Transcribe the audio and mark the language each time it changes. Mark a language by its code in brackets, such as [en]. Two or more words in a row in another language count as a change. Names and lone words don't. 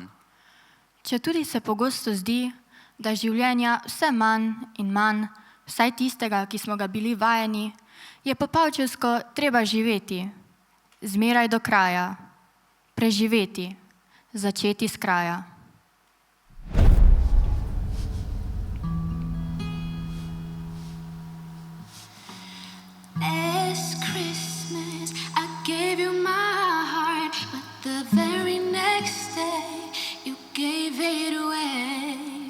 [sl] Četudi se pogosto zdi, da življenja vse manj in manj, vsaj tistega, ki smo ga bili vajeni, je popavčevsko treba živeti, zmeraj do kraja, preživeti, začeti s kraja. [en] Last Christmas I gave you my heart, but the very next day you gave it away.